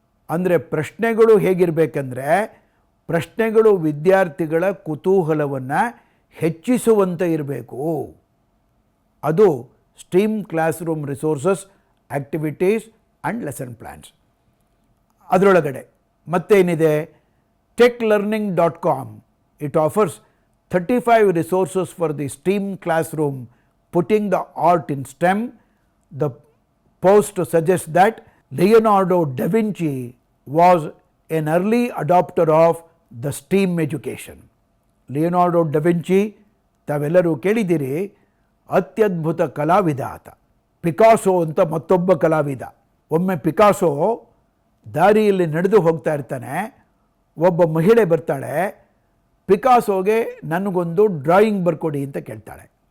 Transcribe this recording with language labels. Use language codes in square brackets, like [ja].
[kn] ಅಂದರೆ ಪ್ರಶ್ನೆಗಳು ಹೇಗಿರಬೇಕಂದ್ರೆ, ಪ್ರಶ್ನೆಗಳು ವಿದ್ಯಾರ್ಥಿಗಳ ಕುತೂಹಲವನ್ನು ಹೆಚ್ಚಿಸುವಂತೆ ಇರಬೇಕು. [en] ಅದು STEAM classroom resources, activities and lesson plans. [kn] ಅದರೊಳಗಡೆ ಮತ್ತೇನಿದೆ? techlearning.com. [en] It offers 35 resources for the STEAM classroom, putting the art in STEM. The post suggests that Leonardo da Vinci was an early adopter of the STEAM education. [kn] Leonardo ಡ Vinci ತಾವೆಲ್ಲರೂ ಕೇಳಿದ್ದೀರಿ, ಅತ್ಯದ್ಭುತ ಕಲಾವಿದ ಆತ. Picasso ಅಂತ ಮತ್ತೊಬ್ಬ ಕಲಾವಿದ. ಒಮ್ಮೆ Picasso ದಾರಿಯಲ್ಲಿ ನಡೆದು ಹೋಗ್ತಾ ಇರ್ತಾನೆ. ಒಬ್ಬ ಮಹಿಳೆ ಬರ್ತಾಳೆ, ಪಿಕಾಸೋಗೆ ನನಗೊಂದು ಡ್ರಾಯಿಂಗ್ ಬರ್ಕೊಡಿ ಅಂತ ಕೇಳ್ತಾಳೆ.